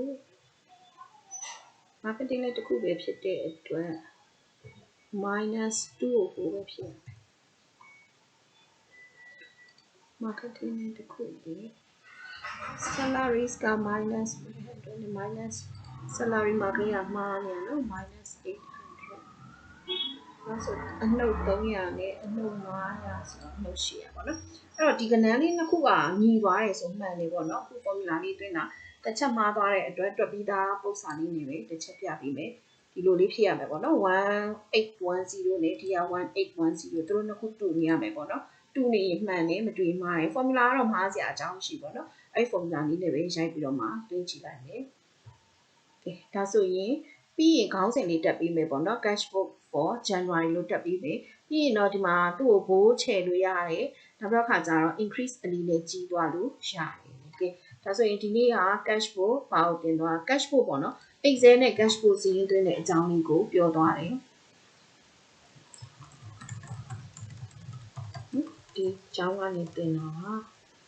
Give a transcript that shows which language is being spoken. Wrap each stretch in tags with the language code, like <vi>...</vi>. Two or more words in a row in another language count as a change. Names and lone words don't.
<my>ခုပဲဖြစ်တဲ့အတွက် minus 2ကိုပဲဖြစ်ရမယ် marketing လည်းတစ်ခုပဲ salaries က</my> <en>minus 100 minus salary</en> <my>မှာကမှားနေရနော် minus 800နောက်ဆိုအနှုတ်300နဲ့အနှုတ်900ဆိုတော့အနှုတ်800ပေါ့နော်အဲ့တော့ဒီကဏ္ဍလေးနှစ်ခု ကညီသွားတယ်ဆိုမှန်တယ်ပေါ့နော်အခု formula လေးတွင်းတာတစ်ချက်မှားသွားတဲ့အတွက်တွက်ပြီးသားပုံစံလေးနေပဲတစ်ချက်ပြပေးမယ်ဒီလိုလေးဖြစ်ရမယ်ပေါ့နော် 1810နဲ့ဒီက1810သူတို့နှစ်ခုတူနေရမယ်ပေါ့နော်တူနေရင်မှန်တယ်မတူရင်မှားတယ် formula ကတော့မှားစရာအကြောင်းရှိ ပေါ့နော်အဲ့ formula လေးနဲ့ပဲရိုက်ပြီးတော့မှတွင်းကြည့်လိုက်မယ်ကဲဒါဆိုရင်ပြီးရင်ခေါင်းစဉ်လေးတက်ပြီးမယ်ပေါ့နော်</my> <en>cash book for January</en> <my>လို့တက်ပြီးမယ်ပြီးရင်တော့ဒီမှာသူ့ကိုဘိုးချယ်လို့ရတယ်နောက်တစ်ခါကျတော့ increase အလေးနဲ့ကြီးသွားလို့ရတယ်โอเคဒါဆိုရင်ဒီနေ့က</my> <en>cash book</en> <my>ဘာကိုတင်သွား</my> <en>cash book</en> <my>ပေါ့နော် Excel နဲ့</my> <en>cash book</en> <my>စီးရင်သွင်းတဲ့အကြောင်းလေးကိုပြောသွားတယ်ဒီအကြောင်းကနေတင်တာပါ</my>